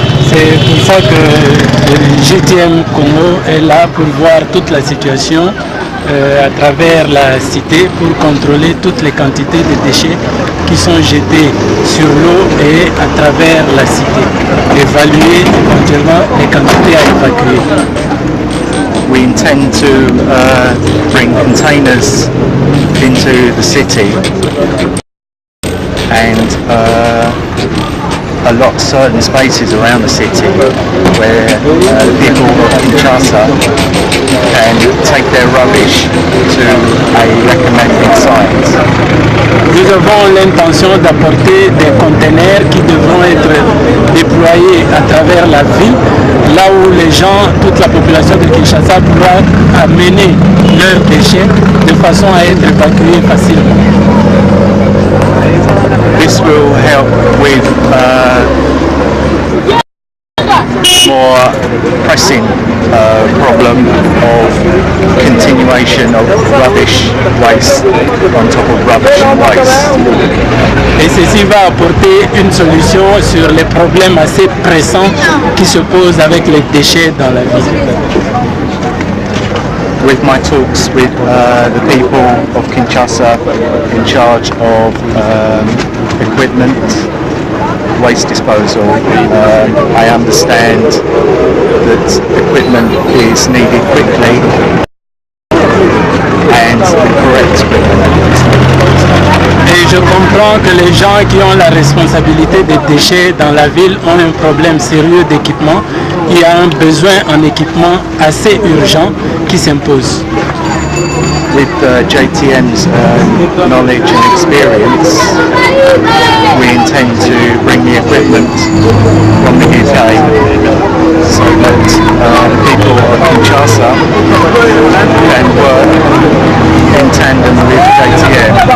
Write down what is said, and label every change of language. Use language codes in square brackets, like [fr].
[fr] C'est pour ça que le GTM Congo est là pour voir toute la situation à travers la cité, pour contrôler toutes les quantités de déchets qui sont jetés sur l'eau et à travers la cité, évaluer éventuellement les quantités à évacuer. [en] We intend to bring containers into the city and allot certain spaces around the city where people of Kinshasa can take their rubbish to a recommended site. [fr] Nous avons l'intention d'apporter des conteneurs qui devront être déployés à travers la ville, là où les gens, toute la population de Kinshasa pourra amener leurs déchets de façon à être évacués facilement. [en] This will help with more pressing problem of continuation of rubbish waste on top of rubbish waste. [fr] Et ceci va apporter une solution sur les problèmes assez pressants qui se posent avec les déchets dans la ville. [en] With my talks with the people of Kinshasa in charge of equipment, waste disposal, I understand that equipment is needed quickly and the correct equipment is needed. [fr] Et je comprends que les gens qui ont la responsabilité des déchets dans la ville ont un problème sérieux d'équipement. Il y a un besoin en équipement assez urgent qui s'impose. [en] With JTM's knowledge and experience, we intend to bring the equipment from the UK so that people of Kinshasa can work in tandem with JTM